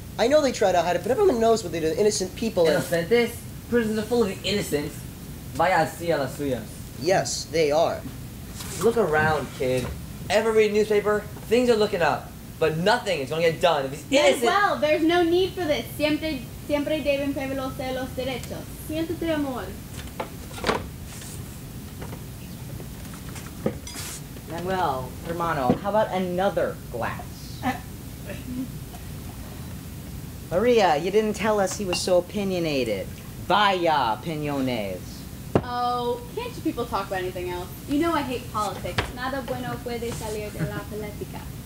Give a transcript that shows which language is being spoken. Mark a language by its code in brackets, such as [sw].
[en] I know they try to hide it, but everyone knows what they do to innocent people. [es] Inocentes? [en] Prisons are full of the innocents. [es] Vaya así a las suyas. [en] Yes, they are. Look around, kid. Ever read a newspaper? Things are looking up. But nothing is going to get done if he's innocent. Well, there's no need for this. [es] Siempre deben prevalecer los derechos. Siéntate, amor. [en] Manuel, hermano, how about another glass? Maria, you didn't tell us he was so opinionated. [es] Vaya opiniones. [en] Oh, can't you people talk about anything else? You know I hate politics. [es] Nada bueno puede salir de la política.